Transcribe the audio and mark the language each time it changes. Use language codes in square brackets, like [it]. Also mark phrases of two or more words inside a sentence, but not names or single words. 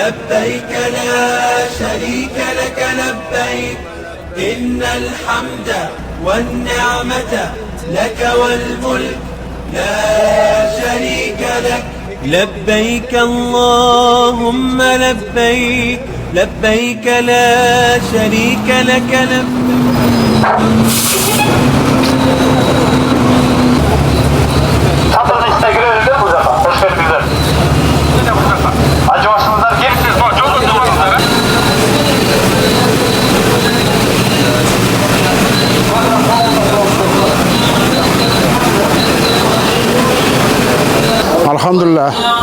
[ar] لبيك لا شريك لك لبيك إن الحمد والنعمة لك والملك لا شريك لك لبيك اللهم لبيك لبيك لا شريك لك [tr] Çadırın içine girelim de bu defa. Hoş geldiniz. Hacı başımızdan kimsiniz? Çok uzunlar. Alhamdulillah.